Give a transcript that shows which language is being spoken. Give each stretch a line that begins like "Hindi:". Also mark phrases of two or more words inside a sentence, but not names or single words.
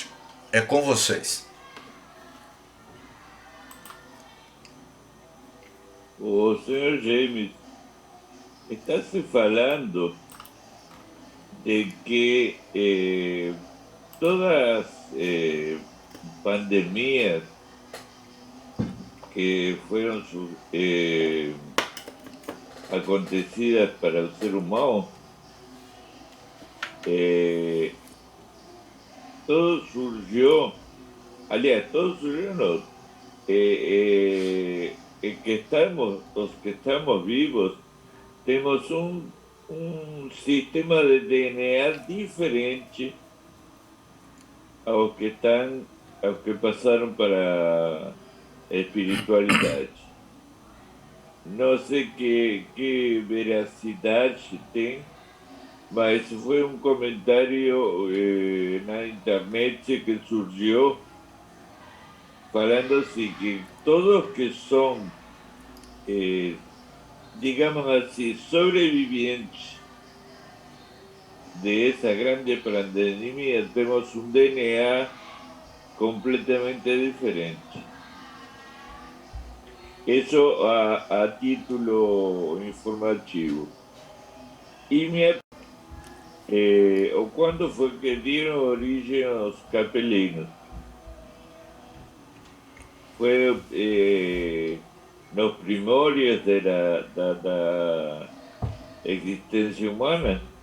Portuguese: É com vocês. O senhor James, está se falando de que todas as pandemias
Spanish: que fueron acontecidas para el ser humano, todo surgió no, los que estamos vivos, tenemos un sistema de DNA diferente a los que están
Portuguese: ao que passaram para a espiritualidade. Não sei que veracidade tem, mas foi um comentário na internet que surgiu falando assim que todos que são, digamos assim,
Spanish: sobrevivientes de esa
Portuguese: grande pandemia temos um DNA completamente diferente.
Spanish: Eso a título informativo.
Portuguese: Y o quando foi que dieron origem aos capelinos? Foi nos primórdios da existência humana?